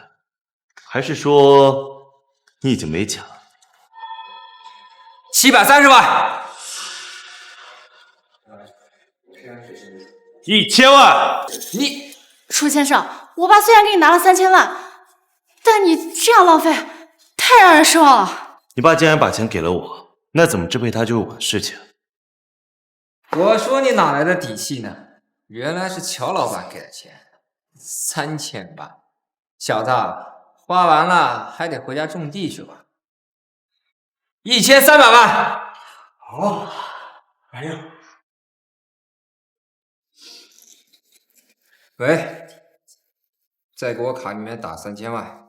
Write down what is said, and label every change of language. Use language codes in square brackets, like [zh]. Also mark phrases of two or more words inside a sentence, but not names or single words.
[zh] 還是說你已經沒錢了？730萬。 1000萬！你，楚先生，我爸雖然給你拿了3000萬，但你這樣浪費，太讓人失望了。你爸既然把錢給了我，那怎麼支配它就是我的事情。我說你哪來的底氣呢？原來是喬老闆給的錢，3000萬。小子，花完了還得回家種地去吧。1300萬。好，哎呀。喂，再給我卡裡面打3000萬。